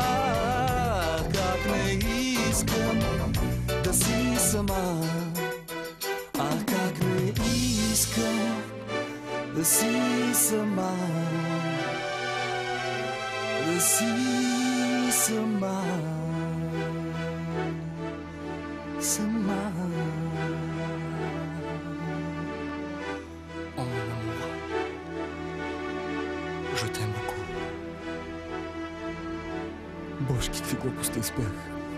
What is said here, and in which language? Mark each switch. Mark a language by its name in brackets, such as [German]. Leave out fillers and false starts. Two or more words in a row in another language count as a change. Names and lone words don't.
[Bulgarian] Как не искам да си сама. А как не искам да си сама, да си сама, сама. [French] Oh mon amour, je t'aime beaucoup. [Bulgarian] Боже, какви глупости изпях.